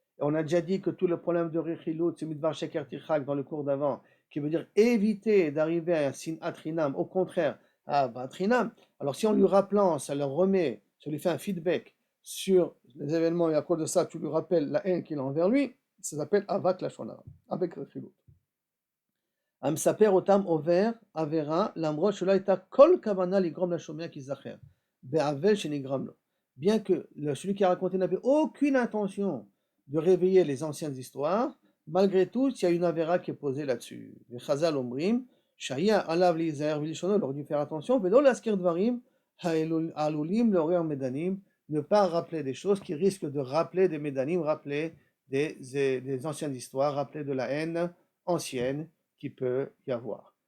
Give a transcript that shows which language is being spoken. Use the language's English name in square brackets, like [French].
[French] Et on a déjà dit que tout le problème de Rechilut, c'est [Hebrew] Midvar Sheker Tichak [French] dans le cours d'avant, qui veut dire éviter d'arriver à un Sinat Rinam, au contraire, à Batrinam. Alors si en lui rappelant, ça lui fait un feedback sur les événements, et à cause de ça, tu lui rappelles la haine qu'il a envers lui, ça s'appelle Avak Lashonara, avec Rechilut. [Hebrew] המספר אותם עובר עבירה למרות שלא הייתה כל כוונה לגרום לשומע כי זכר, בעוול שנגרם לו. [French] Bien que celui qui a raconté n'avait aucune intention de réveiller les anciennes histoires, malgré tout, il y a une avéra qui est posée là-dessus. Les Chazal [Hebrew] omrim, Shaya alav lizaher vilishono, [French] il aurait dû faire attention, mais [Hebrew] l'askir dvarim, halulim l'orer medanim, [French] ne pas rappeler des choses qui risquent de rappeler des medanim, rappeler des anciennes histoires, rappeler de la haine ancienne qui peut y avoir.